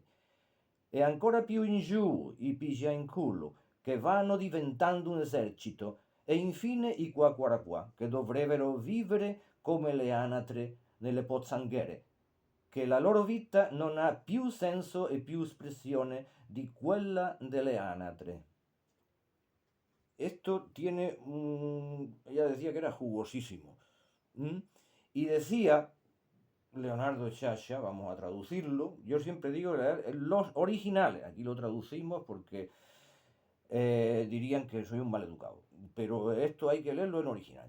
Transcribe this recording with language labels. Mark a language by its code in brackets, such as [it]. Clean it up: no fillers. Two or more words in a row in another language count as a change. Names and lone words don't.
[it] E ancora più in giù i pigia in culo, che vanno diventando un esercito. E infine i qua, che dovrebbero vivere come le anatre nelle pozzanghere, che la loro vita non ha più senso e più espressione di quella delle anatre. [es] Esto tiene ella decía que era jugosísimo. Y decía Leonardo Sciascia, vamos a traducirlo, yo siempre digo leer los originales, aquí lo traducimos porque dirían que soy un maleducado, pero esto hay que leerlo en original.